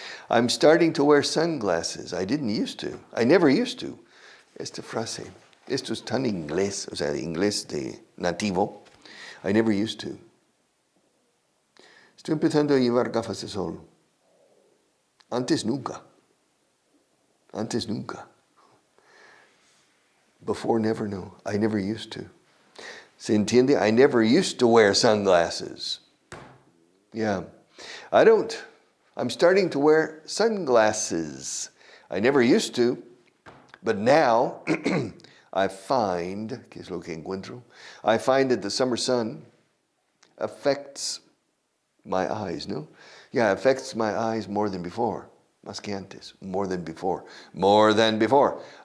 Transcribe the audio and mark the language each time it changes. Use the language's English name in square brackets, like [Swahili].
[English] I'm starting to wear sunglasses. I didn't used to. I never used to. Esta frase, esto es tan inglés, o sea, de inglés de nativo. I never used to. [Spanish] Estoy empezando a llevar gafas de sol. Antes nunca. Antes nunca. [English] Before, never, no. I never used to. [Spanish] ¿Se entiende? [English] I never used to wear sunglasses. Yeah. I'm starting to wear sunglasses. I never used to, but now I find, [Spanish] ¿qué es lo que encuentro? [English] I find that the summer sun affects my eyes, no? Yeah, affects my eyes more than before. [Spanish] Más que antes. [English] More than before. More than before.